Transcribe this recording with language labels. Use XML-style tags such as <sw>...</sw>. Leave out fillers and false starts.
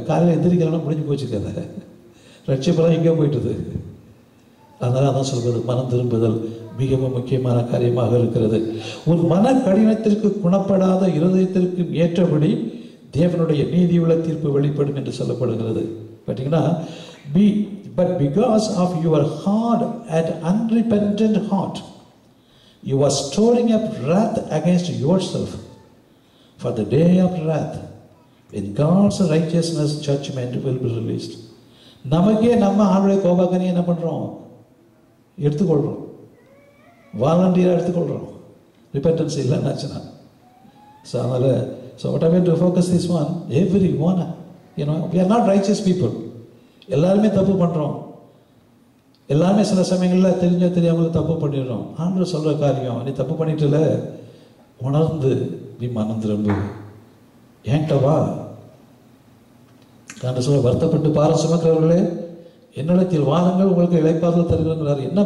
<ta>காலையில் எந்திரிக்கலாம் முடிஞ்சு போச்சு கதை, ரட்சிப்பெல்லாம் எங்கேயோ போயிட்டுது. அதனால் தான் சொல்வது மனம் திரும்புதல் மிகவும் முக்கியமான காரியமாக இருக்கிறது. ஒரு மன கடினத்திற்கு குணப்படாத இருதயத்திற்கு ஏற்றபடி தேவனுடைய நீதியுள்ள தீர்ப்பு வெளிப்படும் என்று சொல்லப்படுகிறது. பார்த்தீங்கன்னா,</ta> <en>but because of your hard and unrepentant heart, you are storing up wrath against yourself for the day of wrath, when God's righteousness judgment will be released.</en> <ta>நமக்கே நம்ம ஆளுடைய கோபாக்கனி என்ன பண்ணுறோம், எடுத்துக்கொள்கிறோம், வாலண்டியராக எடுத்துக்கொள்கிறோம், ரிப்பெண்டன்ஸ் இல்லைன்னாச்சுன்னா. ஸோ அதனால்</ta> <en>what I want to focus this one, everyone, we are not righteous people.</en> <ta>எல்லாருமே தப்பு பண்ணுறோம், எல்லாருமே சில சமயங்களில் தெரிஞ்சோ தெரியாமல் தப்பு பண்ணிடுறோம். ஆண்டவர் சொல்கிற காரியம், நீ தப்பு பண்ணிட்டுல உணர்ந்து நீ மனம் திரும்பு, ஏன்ட்ட வா. ஆண்டவர் சொல்ல, வருத்தப்பட்டு பாரம் சுமக்கிறவர்களே என்னிடத்தில் வாருங்கள், உங்களுக்கு இளைப்பாறுதல் தருகிறார்.</ta>